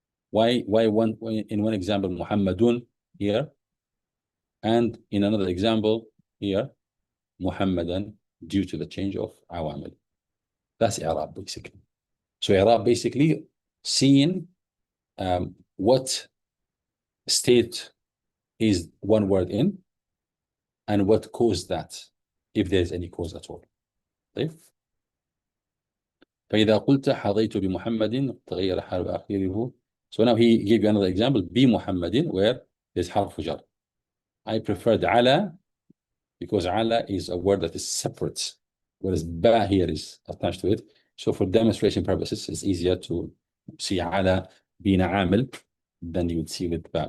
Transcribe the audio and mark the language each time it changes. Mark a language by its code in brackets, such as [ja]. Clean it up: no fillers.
[en] Why in one example Muhammadun here, and in another example here Muhammadan, due to the change of awamil? That's i'rab basically. So i'rab basically seeing what state is one word in and what caused that, if there's any cause at all. [ar] طيب. فإذا قلت حظيت بمحمد تغير حال آخره. [en] So now he gave you another example, بمحمد, where there's حرف جر. I preferred على because على is a word that is separate, whereas ba here is attached to it. So for demonstration purposes, it's easier to see على being a عامل than you would see with ba.